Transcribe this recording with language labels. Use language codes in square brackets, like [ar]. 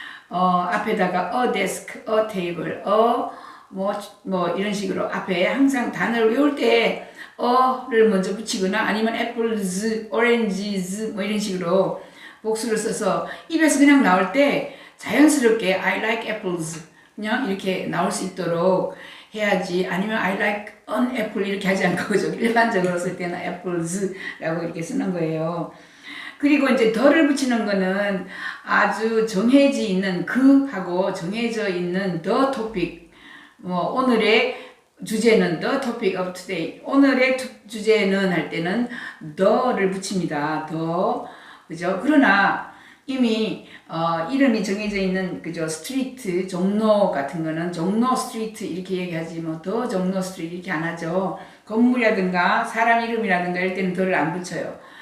[ko] 앞에다가 [en] a desk, a table, [ko] 뭐 이런 식으로 앞에 항상 단어를 외울 때 어를 먼저 붙이거나 아니면 [en] apples, oranges [ko] 뭐 이런 식으로 복수를 써서 입에서 그냥 나올 때 자연스럽게 [en] I like apples [ko] 그냥 이렇게 나올 수 있도록 해야지. 아니면 [en] I like an apple [ko] 이렇게 하지 않고 그죠? 일반적으로 쓸 때는 apples라고 이렇게 쓰는 거예요. 그리고 이제 더를 붙이는 거는 아주 정해져 있는 그하고 정해져 있는 [en] the topic. [ko] 뭐 오늘의 주제는 [en] the topic of today. [ko] 오늘의 주제는 할 때는 the를 붙입니다. the. 그죠? 그러나 이미 이름이 정해져 있는 그죠? 스트리트, 종로 같은 거는 종로 스트리트 이렇게 얘기하지 뭐 더 종로 스트리트 이렇게 안 하죠. 건물이라든가 사람 이름이라든가 이럴 때는 더를 안 붙여요.